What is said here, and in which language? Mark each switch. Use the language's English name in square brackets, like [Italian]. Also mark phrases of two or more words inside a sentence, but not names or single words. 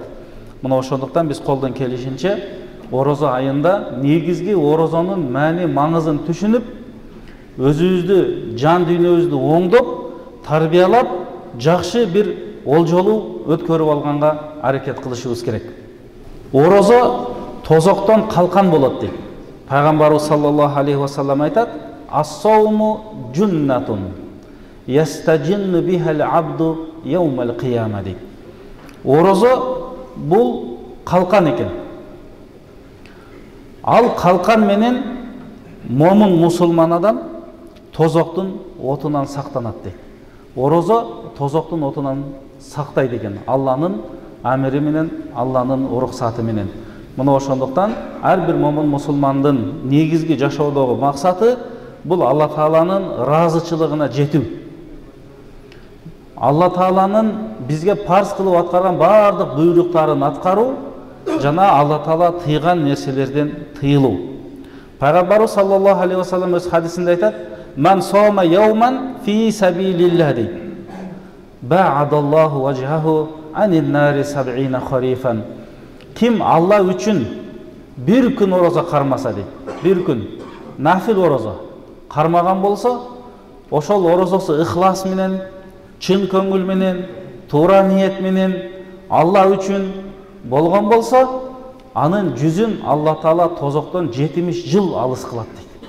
[Kyrgyz] Мына ошондуктан биз колдон келишинче орозо айында негизги орозонун маани маңызын түшүнүп, өзүбүздү, жан дүйнөбүздү оңдоп, тарбиялап, жакшы бир олжолуу өткөрүп алганга аракет кылышыбыз керек. Орозо тозоктон калкан болот дейт. [Arabic] Пайгамбарыбыз صلى الله عليه وسلم айтат: الصوم جنة يستجن بها العبد يوم القيامة дейт. [Kyrgyz] Орозо бул калкан экен. Ал калкан менен момун мусулман адам тозоктун отунан сактанат дейт. Орозо тозоктун отунан сактайт экен, Алланын амири менен, Алланын уруксаты менен. Мына ошондуктан ар бир момун мусулмандын негизги жашоодогу максаты бул Алла Тааланын ыраазычылыгына жетүү. Алла Тааланын бизге парз кылып аткарган бардык буйруктарын аткаруу жана Алла Таала тыйган нерселерден тыйылуу. Пайгамбарыбыз [Arabic] صلى الله عليه وسلم [Kyrgyz] өз хадисинде айтат: [Arabic] "من صام يوما في سبيل الله" дейт. "باعد الله وجهه عن النار سبعين خريفا." [Kyrgyz] Ким Алла үчүн бир күн орозо кармаса дейт. Бир күн нафил орозо кармаган болсо, ошол орозосу ихлас менен, чын көңүл менен, туура ниет менен Алла үчүн болгон болсо, анын жүзүн Алла Таала тозоктон 70 жыл алыс кылат дейт.